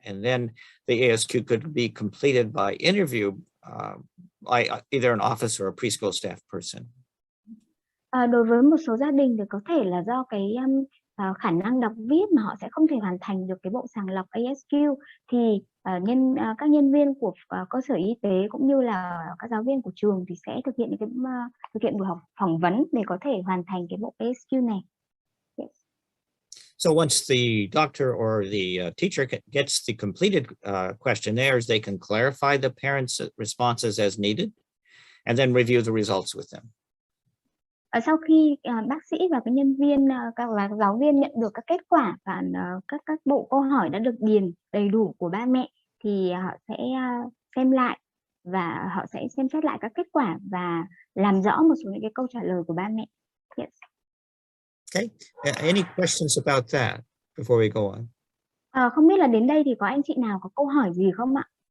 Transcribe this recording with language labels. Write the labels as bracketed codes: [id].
[en] And then the ASQ could be completed by interview by either an office or a preschool staff person. [vi] Đối với một số gia đình thì có thể là do cái khả năng đọc viết mà họ sẽ không thể hoàn thành được cái bộ sàng lọc ASQ, thì các nhân viên của cơ sở y tế cũng như là các giáo viên của trường thì sẽ thực hiện buổi học phỏng vấn để có thể hoàn thành cái bộ ASQ này. [en] Yes. So once the doctor or the teacher gets the completed questionnaires, they can clarify the parents' responses as needed, and then review the results with them. [vi] Sau khi bác sĩ và các nhân viên, các giáo viên nhận được các kết quả và các bộ câu hỏi đã được điền đầy đủ của ba mẹ, thì họ sẽ xem lại và họ sẽ xem xét lại các kết quả và làm rõ một số những cái câu trả lời của ba mẹ. [en] Yes. Okay. Any questions about that before we go on? [vi] Không biết là đến đây thì có anh chị nào có câu hỏi gì không ạ?